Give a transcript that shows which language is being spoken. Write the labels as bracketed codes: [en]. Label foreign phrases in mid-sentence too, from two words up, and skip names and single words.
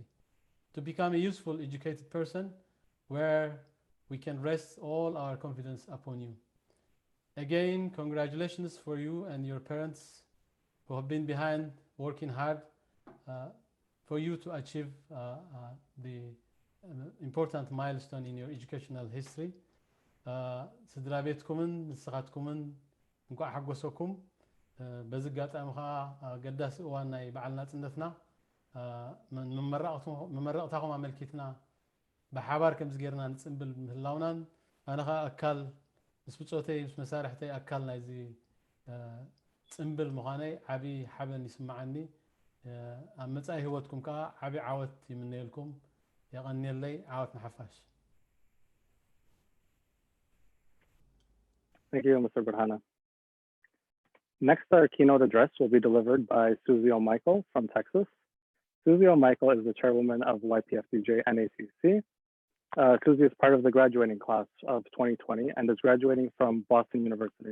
[en] To become a useful educated person where we can rest all our confidence upon you. Again, congratulations for you and your parents who have been behind working hard for you to achieve the important milestone in your educational history. [ti] ስድራ ቤትኩምን ንስኻትኩምን እንኳዕ ሓጎሰኩም በዚ ኣጋጣሚ ከዓ ገዳሲ እዋን ናይ በዓል ናጽነትና መመረቕታኹም ኣመልኪትና ብሓባር ከምዚ ጌርና ንጽምብል ምህላውናን ኣነ ከዓ ኣካል ምስ ብፆተይ ምስ መሳርሕተይ ኣካል ናይዚ ጽምብል ምዃነይ ዓብዪ ሓበን ይስምዓኒ ኣብ መጻኢ ህይወትኩም ከዓ ዓብዪ ዓወት ይምነየልኩም የቐኒየለይ ዓወት ንሓፋሽ [en] Thank you, Mr. Burhana. Next, our keynote address will be delivered by Susie O'Michael from Texas. Susie O'Michael is the chairwoman of YPFDJ NACC. Susie is part of the graduating class of 2020 and is graduating from Boston University.